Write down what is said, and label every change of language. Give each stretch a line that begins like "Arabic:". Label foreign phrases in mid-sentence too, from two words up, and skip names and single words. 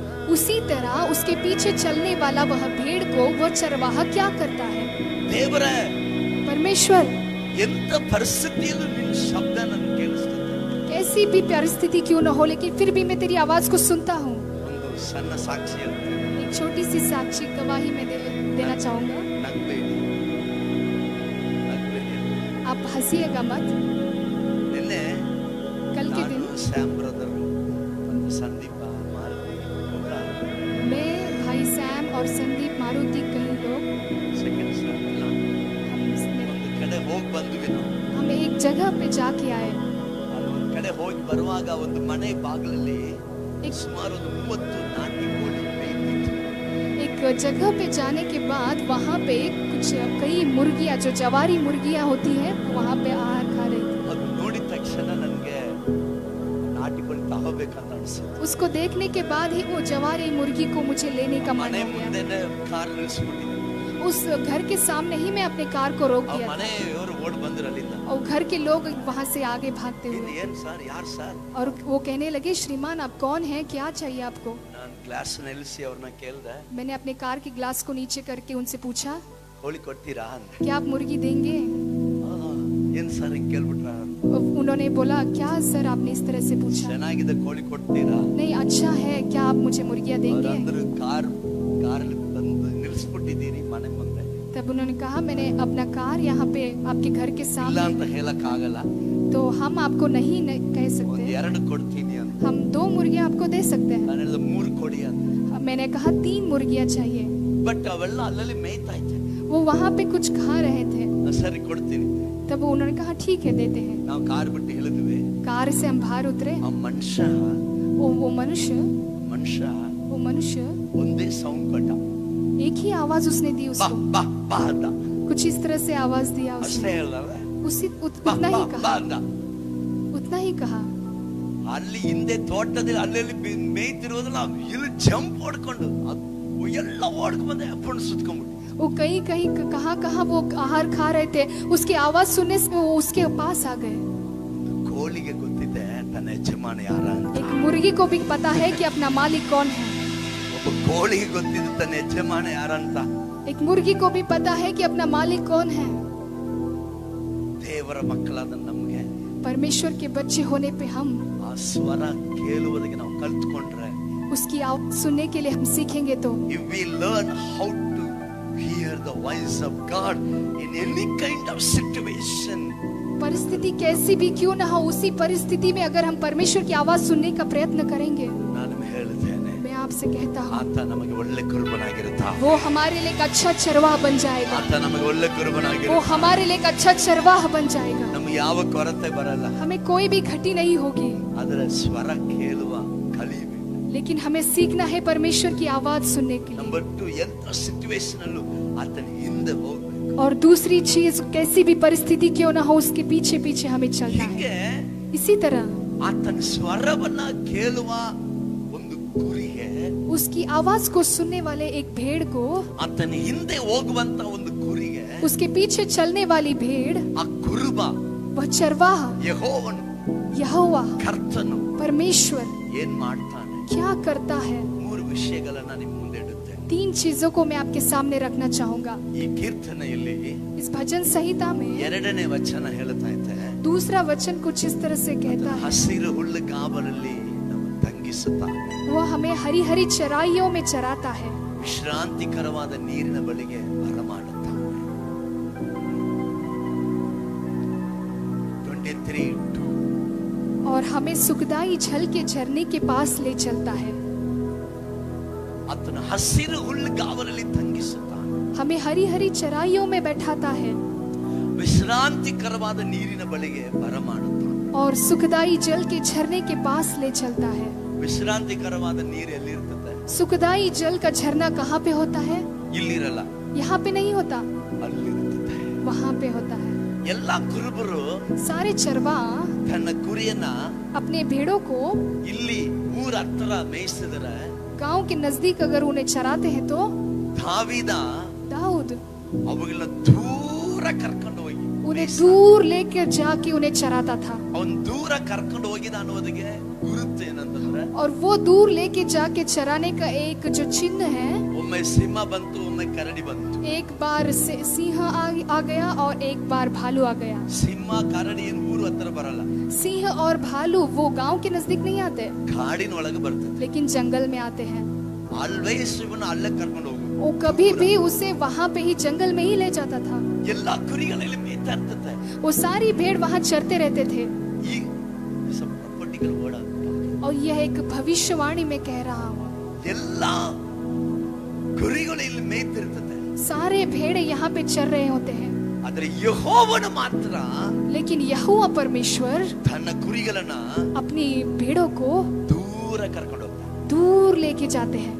Hindi: उसी तरह उसके पीछे चलने वाला वह भेड़ को वह चरवाहा क्या करता है?
Kannada: ದೇವರೇ,
Hindi: परमेश्वर,
Kannada: ಎಂತ ಪರಿಸ್ಥಿತಿಯಲ್ಲೂ ನಿನ್ನ ಶಬ್ದ ನನ್ಗೆ ಕೇಳಿಸ್ತದೆ.
Hindi: कैसी भी परिस्थिति क्यों न हो, लेकिन फिर भी मैं तेरी आवाज को सुनता हूँ।
Kannada: ಒಂದು ಸಣ್ಣ ಸಾಕ್ಷಿ ಹೇಳ್ತೀನಿ.
Hindi: एक छोटी सी साक्षी गवाही में देना चाहूंगा।
Kannada: ನಗ್ಬೇಡಿ, ನಗ್ಬೇಡಿ.
Hindi: आप हंसिएगा मत।
Kannada: ನಿನ್ನೆ
Hindi: कल के दिन
Kannada: ನಾನು ಸ್ಯಾಮ್ ಬ್ರದರ್ ಮತ್ತು ಸಂದೀಪ ಮಾರುತಿ ಒಬ್ಬರ
Hindi: मैं, भाई सैम और संदीप मारुति, कई लोग
Kannada: ಸೆಕೆಂಡ್ ಸ್ಯಾಮ್ ಇಲ್ಲ ಒಂದು ಕಡೆ ಹೋಗಿ ಬಂದ್ವಿ ನಾವು.
Hindi: हम एक जगह पे जाके आए।
Kannada: ಅಲ್ಲಿ ಒಂದು ಕಡೆ ಹೋಗಿ ಬರುವಾಗ ಒಂದು ಮನೆ ಬಾಗಿಲಲ್ಲಿ ಸುಮಾರು ಒಂದು 30 ನಾಟಿ ಕೋಳಿ ಮೇಯ್ತಿತ್ತು.
Hindi: एक जगह पे जाने के बाद वहाँ पे कुछ कई मुर्गियाँ, जो जवारी मुर्गियाँ होती हैं, वहाँ पे आहार खा रही थी।
Kannada: ಅದು ನೋಡಿದ ತಕ್ಷಣ ನನಗೆ ನಾಟಿ ಕೋಳಿ ತಗೋಬೇಕಂತ ಅನಿಸಿತು.
Hindi: उसको देखने के बाद ही वो जवारी मुर्गी को मुझे लेने का मन
Kannada: ಮನೆ
Hindi: हो गया।
Kannada: ಮುಂದೆನೆ ಕಾರ್ ನಿಲ್ಲಿಸ್ಬಿಟ್ಟಿದ್ದೆ.
Hindi: उस घर के सामने ही मैं अपने कार को रोक
Kannada: ಆ
Hindi: दिया था।
Kannada: ಮನೆಯವರು ಓಡ್ ಬಂದ್ರು ಅಲ್ಲಿಂದ.
Hindi: और घर के लोग वहाँ से आगे भागते
Kannada: ಇದು
Hindi: हुए,
Kannada: ಏನ್ ಸರ್, ಯಾರು ಸರ್?
Hindi: और वो कहने लगे, श्रीमान आप कौन हैं, क्या चाहिए आपको?
Kannada: ನಾನು ಗ್ಲಾಸ್ ನಿಲ್ಲಿಸಿ ಅವ್ರನ್ನ ಕೇಳ್ದೆ,
Hindi: मैंने अपने कार के ग्लास को नीचे करके उनसे पूछा,
Kannada: ಕೋಳಿ ಕೊಡ್ತೀರಾ ಅಂದೆ.
Hindi: क्या आप मुर्गी देंगे?
Kannada: ಏನ್ ಸರ್ ಹಿಂಗ್ ಕೇಳ್ಬಿಟ್ರ?
Hindi: उन्होंने बोला, क्या सर आपने इस तरह से पूछा?
Kannada: ಚೆನ್ನಾಗಿದೆ ಕೋಳಿ ಕೊಡ್ತೀರಾ?
Hindi: नहीं, अच्छा है, क्या आप मुझे मुर्गियाँ देंगे?
Kannada: ಅವ್ರಂದ್ರು ಕಾರ್ ಬಂದು ನಿಲ್ಲಿಸ್ಬಿಟ್ಟಿದ್ದೀರಿ ಮನೆ ಮುಂದೆ.
Hindi: तब उन्होंने कहा, मैंने अपना कार यहाँ पे आपके घर के
Kannada: ಇಲ್ಲ
Hindi: सामने,
Kannada: ಅಂತ ಹೇಳಕ್ ಆಗಲ್ಲ,
Hindi: तो हम आपको नहीं कह
Kannada: ಒಂದ್
Hindi: सकते,
Kannada: 2 ಕೊಡ್ತೀನಿ ಅಂತ.
Hindi: हम 2 मुर्गियाँ आपको दे सकते हैं।
Kannada: ನಾನು ಹೇಳಿದೆ 3 ಕೊಡಿ ಅಂತ.
Hindi: मैंने कहा 3 मुर्गियाँ चाहिए।
Kannada: ಬಟ್ ಅವೆಲ್ಲ ಅಲ್ಲಲ್ಲಿ ಮೇಯ್ತಾ ಇತ್ತು.
Hindi: वो वहाँ पे कुछ खा रहे थे।
Kannada: ಸರಿ ಕೊಡ್ತೀನಿ.
Hindi: तब उन्होंने कहा, ठीक है देते हैं।
Kannada: ನಾವು ಕಾರ್ ಬಿಟ್ಟು ಹೇಳಿದ್ವಿ.
Hindi: कार से हम बाहर उतरे।
Kannada: ಆ ಮನುಷ್ಯ
Hindi: वो मनुष्य
Kannada: ಒಂದೇ ಸೌಂಡ್ ಕೊಟ್ಟ.
Hindi: एक ही आवाज उसने दी
Kannada: ಬಾ
Hindi: उसको,
Kannada: ಬಾ ಬಾ ಅಂದ.
Hindi: कुछ इस तरह से आवाज दिया
Kannada: ಅಷ್ಟೇ
Hindi: उसने।
Kannada: ಹೇಳಲ್ಲ, ಬಾ
Hindi: उतना
Kannada: ಬಾ
Hindi: ही
Kannada: ಬಾ
Hindi: कहा,
Kannada: ಅಂದ.
Hindi: उतना ही कहा।
Kannada: ಅಲ್ಲಿ ಹಿಂದೆ ತೋಟದಲ್ಲಿ ಅಲ್ಲಲ್ಲಿ ಮೇಯ್ತಿರೋದು ನಾವು ಇಲ್ಲಿ ಜಂಪ್ ಹೊಡ್ಕೊಂಡು ಎಲ್ಲ ಓಡ್ಕೊಂಡ್ ಬಂದೆ ಅಪ್ಪಣ್ಣ ಸುತ್ಕೊಂಡ್ಬಿಟ್ಟು.
Hindi: वो कहीं कहाँ वो आहार खा रहे थे, उसकी आवाज सुनने से वो उसके पास आ गए।
Kannada: ಕೋಳಿಗೆ ಗೊತ್ತಿದೆ ತನ್ನ ಯಜಮಾನ ಯಾರ ಅಂತ.
Hindi: एक मुर्गी को भी पता है कि अपना मालिक कौन है।
Kannada: ಒಬ್ಬ ಕೋಳಿಗೆ ಗೊತ್ತಿದೆ ತನ್ನ ಯಜಮಾನ ಯಾರಂತ.
Hindi: एक मुर्गी को भी पता है कि अपना मालिक कौन है।
Kannada: ದೇವರ ಮಕ್ಕಳಾದ ನಮ್ಗೆ
Hindi: परमेश्वर के बच्चे होने पे हम
Kannada: ಆ ಸ್ವರ ಕೇಳುವುದಕ್ಕೆ ನಾವು ಕಲ್ತ್ಕೊಂಡ್ರೆ,
Hindi: उसकी आवाज सुनने के लिए हम सीखेंगे तो,
English: if we learn how to hear the voice of God in any kind of situation,
Hindi: परिस्थिति कैसी भी क्यों ना हो, उसी परिस्थिति में अगर हम परमेश्वर की आवाज सुनने का प्रयत्न करेंगे,
Kannada: ನಾನು ಹೇಳ್ತೇನೆ,
Hindi: मैं आपसे कहता हूँ,
Kannada: ಆತ ನಮಗೆ ಒಳ್ಳೆ ಕುರುಬನಾಗಿರುತ್ತ.
Hindi: वो हमारे लिए एक अच्छा चरवाह बन जाएगा।
Kannada: ಆತ ನಮಗೆ ಒಳ್ಳೆ
Hindi: वो
Kannada: ಕುರುಬನಾಗಿರುತ್ತ.
Hindi: हमारे लिए एक अच्छा चरवाह बन जाएगा।
Kannada: ನಮಗೆ ಯಾವ ಕೊರತೆ ಬರಲ್ಲ.
Hindi: हमें कोई भी घटी नहीं होगी,
Kannada: ಅದರ ಸ್ವರ ಕೇಳುವ ಕಲಿಬೇಕು.
Hindi: लेकिन हमें सीखना है परमेश्वर की आवाज सुनने के लिए।
Kannada: ನಂಬರ್ 2, ಎಂತ ಸಿಚುವೇಶನ್ ಅಲ್ಲೂ ಆತನ ಹಿಂದೆ ಹೋಗ್ಬೇಕು.
Hindi: और दूसरी चीज, कैसी भी परिस्थिति क्यों ना हो, उसके पीछे पीछे हमें चलना है।
Kannada: ಹೀಗೆ
Hindi: इसी तरह
Kannada: ಆತನ ಸ್ವರವನ್ನ ಕೇಳುವ ಒಂದು ಕುರಿಗೆ,
Hindi: उसकी आवाज को सुनने वाले एक भेड़ को,
Kannada: ಆತನ ಹಿಂದೆ ಹೋಗುವಂತ ಒಂದು ಕುರಿಗೆ,
Hindi: उसके पीछे चलने वाली भेड़,
Kannada: ಆ ಕುರುಬ
Hindi: वह चरवाह
Kannada: ಯೆಹೋವನು
Hindi: यहोवा
Kannada: ಕರ್ತನು
Hindi: परमेश्वर
Kannada: ಏನ್ ಮಾಡ್ತಾನೆ?
Hindi: क्या करता है।
Kannada: ಮೂರು ವಿಷಯಗಳನ್ನ ನಿಮ್ಮ ಮುಂದೆ ಇಡುತ್ತೇನೆ.
Hindi: 3 चीजों को मैं आपके सामने रखना चाहूंगा।
Kannada: ಈ ಕೀರ್ತನೆಯಲ್ಲಿ
Hindi: इस भजन संहिता में
Kannada: ಎರಡನೇ ವಚನ ಹೇಳ್ತಾ ಇದೆ,
Hindi: दूसरा वचन कुछ इस तरह से कहता है,
Kannada: ಹಸಿರು ಹುಲ್ಲುಗಾವಲಲ್ಲಿ ನಮ್ಮನ್ನು ತಂಗಿಸುತ್ತಾನೆ,
Hindi: वो हमें हरी हरी चराइयों में चराता है,
Kannada: ವಿಶ್ರಾಂತಿಕರವಾದ ನೀರಿನ ಬಳಿಗೆ ಬರಮಾಡುತ್ತಾನೆ. 23:2
Hindi: और हमें सुखदाई झल के झरने के पास ले चलता है।
Kannada: ಆತನ ಹಸಿರು ಹುಲ್ಲುಗಾವಲಲ್ಲಿ ತಂಗಿಸುತ್ತಾನೆ,
Hindi: हमें हरी हरी चराइयों में बैठाता है
Kannada: ವಿಶ್ರಾಂತಿಕರವಾದ ನೀರಿನ ಬಳಿಗೆ ಬರಮಾಡುತ್ತಾನೆ.
Hindi: और सुखदाई जल के झरने के पास ले चलता है।
Kannada: ವಿಶ್ರಾಂತಿಕರವಾದ ನೀರು ಎಲ್ಲಿರ್ತದೆ?
Hindi: सुखदाई जल का झरना कहाँ पे होता है?
Kannada: ಇಲ್ಲಿರಲ್ಲ,
Hindi: यहाँ पे नहीं होता,
Kannada: ಅಲ್ಲಿರುತ್ತದೆ.
Hindi: वहाँ पे होता है।
Kannada: ಎಲ್ಲಾ ಕುರುಬರು
Hindi: सारे चरवा
Kannada: ತನ್ನ ಕುರಿಯನ್ನ
Hindi: अपने भेड़ों को
Kannada: ಇಲ್ಲಿ ಊರ ಹತ್ರ ಮೇಯಿಸಿದರೆ,
Hindi: गांव के नजदीक अगर उन्हें चराते हैं तो
Kannada: ದಾವೀದ
Hindi: दाऊद
Kannada: ಅವುಗಳನ್ನ ದೂರ ಕರ್ಕೊಂಡು ಹೋಗಿ
Hindi: उन्हें दूर लेकर जाके उन्हें चराता था।
Kannada: ಅವನ್ ದೂರ ಕರ್ಕೊಂಡು ಹೋಗಿದ ಅನ್ನೋದಕ್ಕೆ ಗುರುತು ಏನಂತಂದ್ರೆ,
Hindi: और वो दूर लेके जाके चराने का एक जो चिन्ह है,
Kannada: ಒಮ್ಮೆ ಸಿಂಹ ಬಂತು, ಒಮ್ಮೆ ಕರಡಿ ಬಂತು.
Hindi: एक बार सिंह आ गया और एक बार भालू आ गया।
Kannada: ಸಿಂಹ ಕರಡಿ ಏನ್ ಊರು ಹತ್ರ ಬರಲ್ಲ,
Hindi: सिंह और भालू वो गांव के नजदीक नहीं आते,
Kannada: ಕಾಡಿನೊಳಗೆ ಬರ್ತದೆ.
Hindi: लेकिन जंगल में आते हैं।
Kannada: ಆಲ್ವೇಸ್ ಇವನ್ನ ಅಲ್ಲೇ ಕರ್ಕೊಂಡು ಹೋಗು.
Hindi: वो कभी भी उसे वहाँ पे ही जंगल में ही ले जाता था।
Kannada: ಎಲ್ಲಾ ಕುರಿಗಳಲ್ಲಿ ಮೇಯ್ತಾ ಇರ್ತದೆ.
Hindi: वो सारी भेड़ वहाँ चरते रहते थे।
English: ಈ prophetical word
Hindi: और यह एक भविष्यवाणी में कह रहा हूँ,
Kannada: ಎಲ್ಲಾ ಕುರಿಗಳು ಇಲ್ಲಿ ಮೇಯ್ತಿರ್ತದೆ,
Hindi: सारे भेड़े यहाँ पे चर रहे होते हैं,
Kannada: ಆದ್ರೆ ಯೆಹೋವನು ಮಾತ್ರ
Hindi: लेकिन यहोवा परमेश्वर
Kannada: ತನ್ನ ಕುರಿಗಳನ್ನ
Hindi: अपनी भेड़ों को
Kannada: ದೂರ ಕರ್ಕೊಂಡು ಹೋಗ್ತಾನೆ.
Hindi: दूर लेके जाते हैं।